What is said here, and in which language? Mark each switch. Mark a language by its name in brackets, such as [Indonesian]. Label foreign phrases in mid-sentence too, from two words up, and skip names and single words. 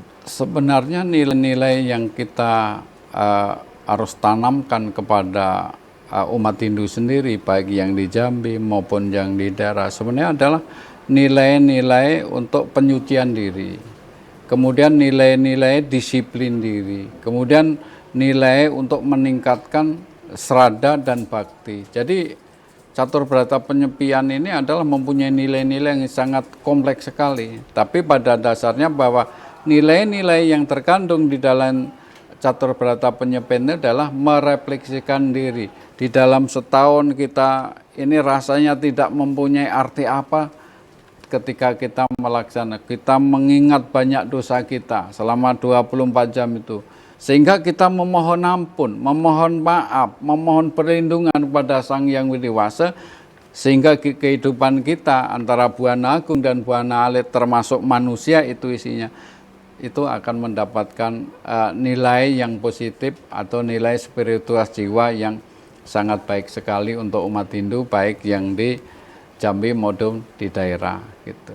[Indonesian] Sebenarnya nilai-nilai yang kita harus tanamkan kepada umat Hindu sendiri, baik yang di Jambi maupun yang di daerah, sebenarnya adalah nilai-nilai untuk penyucian diri, kemudian nilai-nilai disiplin diri, kemudian nilai untuk meningkatkan srada dan bakti. Jadi catur berata penyepian ini adalah mempunyai nilai-nilai yang sangat kompleks sekali. Tapi pada dasarnya bahwa nilai-nilai yang terkandung di dalam catur berata penyepian adalah merefleksikan diri. Di dalam setahun kita ini rasanya tidak mempunyai arti apa ketika kita melaksanakan. Kita mengingat banyak dosa kita selama 24 jam itu. Sehingga kita memohon ampun, memohon maaf, memohon perlindungan kepada Sang Hyang Widiwasa, sehingga kehidupan kita antara Buana Agung dan Buana Alit termasuk manusia itu isinya, itu akan mendapatkan nilai yang positif atau nilai spiritual jiwa yang sangat baik sekali untuk umat Hindu, baik yang di Jambi maupun di daerah gitu.